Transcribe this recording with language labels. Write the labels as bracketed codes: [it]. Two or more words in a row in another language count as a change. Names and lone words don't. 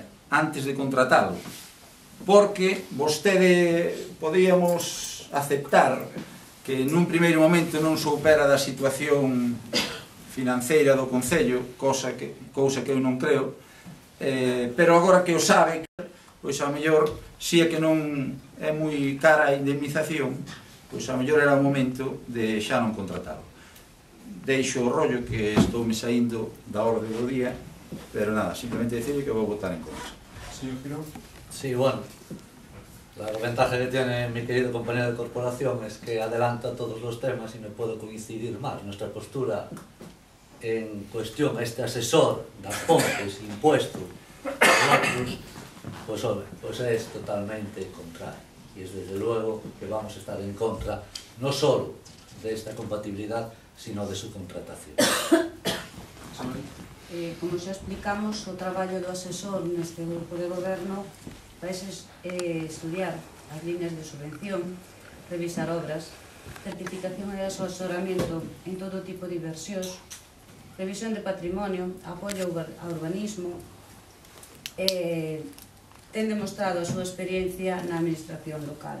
[gl] antes de contratalo, porque vostede podíamos aceptar que nun primeiro momento non soupera da situación financeira do Concello, cousa que eu non creo, pero agora que o sabe, pois ao mellor, si é que non é moi cara a indemnización, pois ao mellor era o momento de xa non contratalo. Deixo o rollo que estou me saindo da orde do día, pero nada, simplemente decirle que vou votar en contra. [es] Señor Girón. Sí, bueno, la ventaja que tiene mi querido compañero de corporación es que adelanta todos los temas y no puedo coincidir más. Nuestra postura en cuestión a este asesor das Pontes, impuesto, pues es totalmente contrario. Y es desde luego que vamos a estar en contra no solo de esta compatibilidad, sino de su contratación. [gl] Como xa explicamos, o traballo do asesor neste grupo de goberno vai estudiar as líneas de subvención, revisar obras, certificación e asesoramento en todo tipo de inversións, revisión de patrimonio, apoio ao urbanismo, ten demostrado a súa experiencia na administración local.